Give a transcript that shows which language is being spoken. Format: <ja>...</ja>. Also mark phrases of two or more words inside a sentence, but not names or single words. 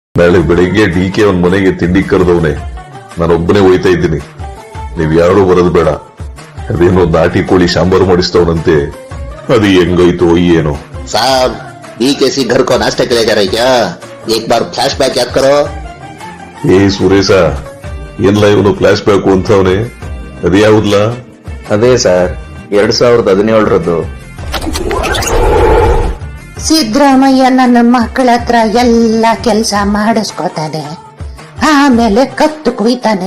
<kn>ನಾಳೆ ಬೆಳಿಗ್ಗೆ DK ಒಂದ್ ಮನೆಗೆ ತಿಂಡಿ ಕರೆದವನೆ, ನಾನೊಬ್ಬನೇ ಹೋಯ್ತಾ ಇದ್ದೀನಿ. ನೀವ್ ಯಾರು ಬರೋದು ಬೇಡ. ಅದೇನೋ ನಾಟಿ ಕೋಳಿ ಸಾಂಬಾರು ಮಾಡಿಸ್ತವನಂತೆ, ಅದು ಹೆಂಗೋಯ್ತು ಏನೋ.</kn> <hi>साहब BKC घर को नाश्ते के लिए जा रहे क्या? एक बार फ्लैशबैक याद करो.</hi> <kn>ಏ ಸುರೇಶ, ಎಲ್ಲ ಇವನು ಫ್ಲಾಶ್ ಬ್ಯಾಕ್ ಅಂತವನೆ, ಅದ್ಯಾವುದ್ಲ? ಅದೇ ಸರ್ 2017ರದ್ದು. ಸಿದ್ದರಾಮಯ್ಯ ನನ್ನ ಮಕ್ಕಳ ಹತ್ರ ಎಲ್ಲ ಕೆಲಸ ಮಾಡಿಸ್ಕೊತಾನೆ, ಆಮೇಲೆ ಕತ್ತು ಕುಯ್ತಾನೆ.</kn>